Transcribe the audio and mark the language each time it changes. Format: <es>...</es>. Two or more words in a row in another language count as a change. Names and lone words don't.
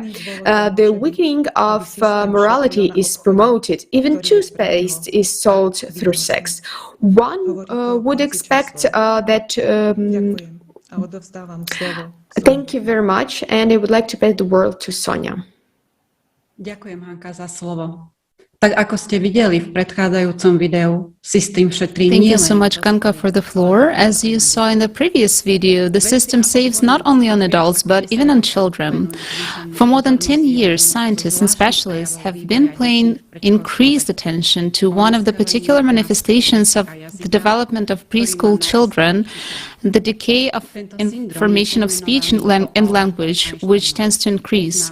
<en>The weakening of morality is promoted. Even toothpaste is sold through sex. One would expect that. Thank you very much, and I would like to pass the word to Sonia.</en> <sk>Ďakujem, Hanka, za slovo. Tak ako ste videli v predchádzajúcom videu, systém šetrí</sk> <en>Thank you so much, Kanka, for the floor. As you saw in the previous video, the system saves not only on adults, but even on children. For more than 10 years, scientists and specialists have been paying increased attention to one of the particular manifestations of the development of preschool children, the decay of information of speech and language, which tends to increase.</en>